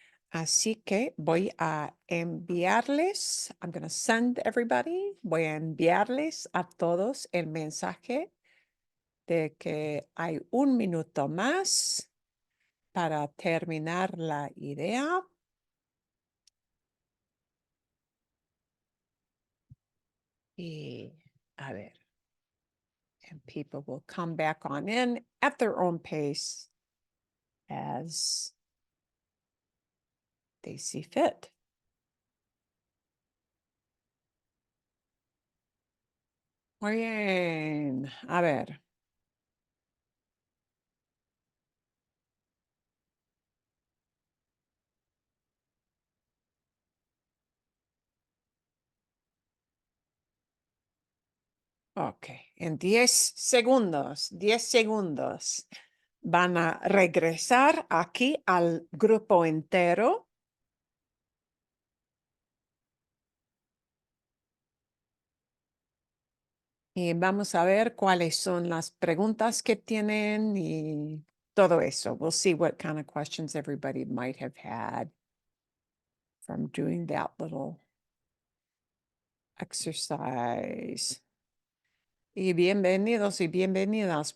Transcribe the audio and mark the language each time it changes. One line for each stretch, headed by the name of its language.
Spanish: Así que voy a enviarles,
English: I'm going to send everybody,
Spanish: voy a enviarles a todos el mensaje de que hay 1 minuto más para terminar la idea. Y a ver,
English: and people will come back on in at their own pace as they see fit.
Spanish: Muy bien, a ver. Ok, en 10 segundos, 10 segundos. Van a regresar aquí al grupo entero. Y vamos a ver cuáles son las preguntas que tienen y todo eso.
English: We'll see what kind of questions everybody might have had from doing that little exercise.
Spanish: Y bienvenidos y bienvenidas.